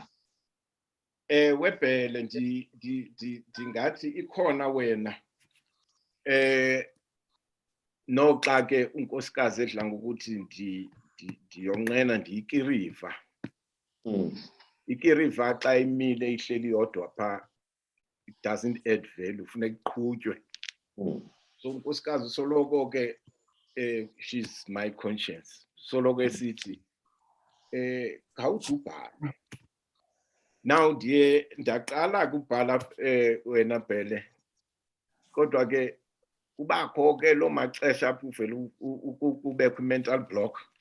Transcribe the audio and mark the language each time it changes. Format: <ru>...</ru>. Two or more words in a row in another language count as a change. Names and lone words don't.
<xh>Webhele ndingathi ikhona wena noxa ke unkosikazi edla ngokuthi ndiyonqena ndiyikiriva. Ikiriva xa imile ihleli yodwa pha</xh> <en>it doesn't add value</en> <xh>funeka iqhutywe. So unkosikazi soloko ke</xh> <en>she's my conscience</en> <xh>soloko esithi khawuthi ubhala. Now ndiye ndaqala ukubhala wena Bhele kodwa ke kubakho ke lo maxesha apho uvela kubekho</xh> <en>mental block</en>